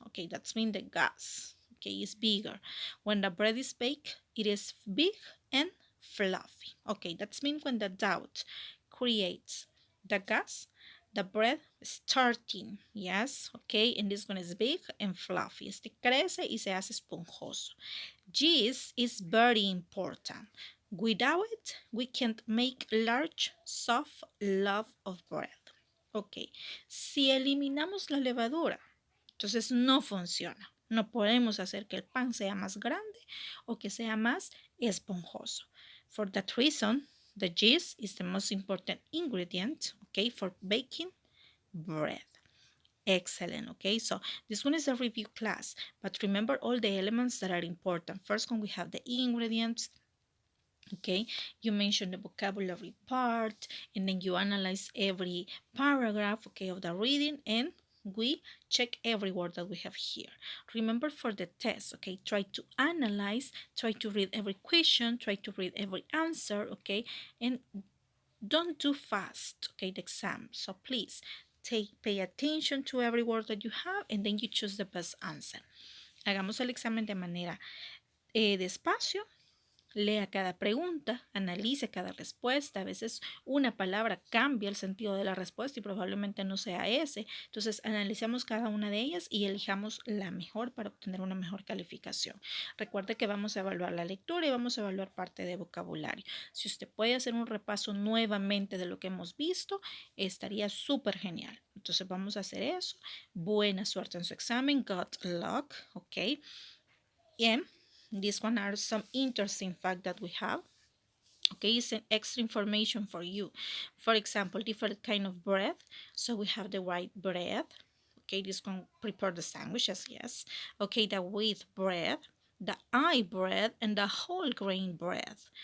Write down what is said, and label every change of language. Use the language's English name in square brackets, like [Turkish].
[English] Okay, that's mean the gas, okay, is bigger. When the bread is baked, it is big and fluffy. Okay, that's mean when the dough creates the gas, the bread starting, yes, okay, and this one is big and fluffy. [Spanish] Este crece y se hace esponjoso. [English] Yeast is very important. Without it, we can't make large, soft loaf of bread. [Spanish] Ok, si eliminamos la levadura, entonces no funciona. No podemos hacer que el pan sea más grande o que sea más esponjoso. [English] For that reason, the yeast is the most important ingredient, okay, for baking bread. Excellent. Okay, so this one is a review class, but remember all the elements that are important. First one, we have the ingredients. Okay, you mentioned the vocabulary part, and then you analyze every paragraph, okay, of the reading, and we check every word that we have here. Remember for the test, okay, try to analyze, try to read every question, try to read every answer, okay, and don't do fast, okay, the exam. So please pay attention to every word that you have and then you choose the best answer. [Spanish] Hagamos el examen de manera despacio. Lea cada pregunta, analice cada respuesta. A veces una palabra cambia el sentido de la respuesta y probablemente no sea ese. Entonces, analicemos cada una de ellas y elijamos la mejor para obtener una mejor calificación. Recuerde que vamos a evaluar la lectura y vamos a evaluar parte de vocabulario. Si usted puede hacer un repaso nuevamente de lo que hemos visto, estaría súper genial. Entonces, vamos a hacer eso. Buena suerte en su examen. [English] Good luck, ¿ok? And these one are some interesting fact that we have. Okay, it's an extra information for you. For example, different kind of bread. So we have the white bread. Okay, this one prepare the sandwiches, yes. Okay, the wheat bread, the rye bread, and the whole grain bread.